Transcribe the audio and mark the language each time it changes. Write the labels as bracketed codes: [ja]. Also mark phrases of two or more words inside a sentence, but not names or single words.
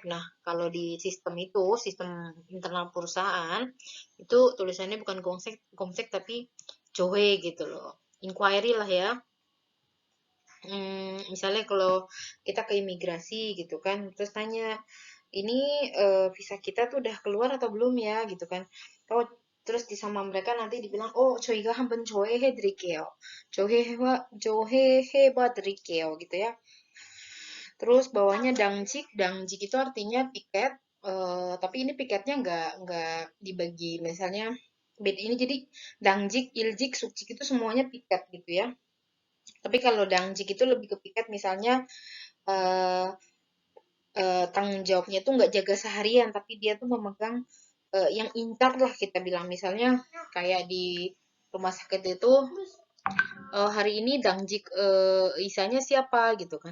[id] Nah, kalau di sistem itu, sistem internal perusahaan, itu tulisannya bukan Gomsek tapi Johe gitu loh. Inquiry lah ya. Misalnya kalau kita ke imigrasi gitu kan, terus tanya, ini visa kita tuh udah keluar atau belum ya gitu kan. Oh, terus di sama mereka nanti dibilang, [ko] oh 저희가 한번 조회해 드릴게요. 조회해 봐 드릴게요 [id] gitu ya. Terus bawahnya dangjik itu artinya piket, tapi ini piketnya nggak dibagi, misalnya bed ini jadi [ko] 당직, 일직, 숙직 [id] itu semuanya piket gitu ya. Tapi kalau dangjik itu lebih ke piket, misalnya eh, tanggung jawabnya tuh nggak jaga seharian, tapi dia tuh memegang yang incar lah kita bilang, misalnya kayak di rumah sakit itu hari ini dangjik isanya siapa gitu kan.